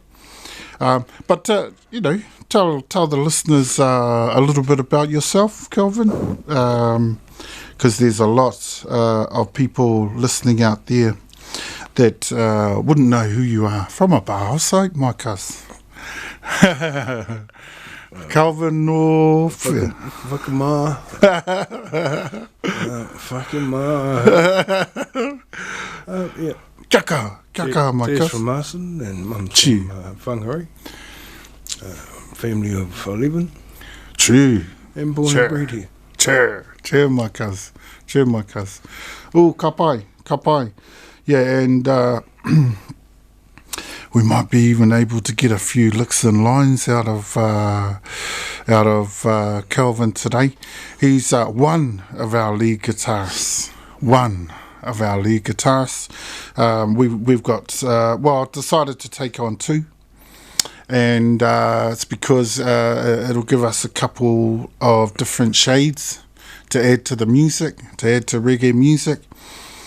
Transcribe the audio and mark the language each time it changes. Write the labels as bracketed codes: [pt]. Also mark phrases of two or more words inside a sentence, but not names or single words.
[en] But, tell the listeners a little bit about yourself, Kelvin, because there's a lot of people listening out there that wouldn't know who you are from a bar side, my cuz. [mi] Kelvin no whea. Whakamā. Whakamā. [en] Yeah. Kia my cuz. Dad's from Marsden and mum's from Whangarei. Family of 11. True. And born and bred here. Cheer, my cuz. [mi] Oh, ka pai. [en] Yeah, and we might be even able to get a few licks and lines out of Kelvin today. He's one of our lead guitarists. We've got I've decided to take on two, and it's because it'll give us a couple of different shades to add to the music, to add to reggae music.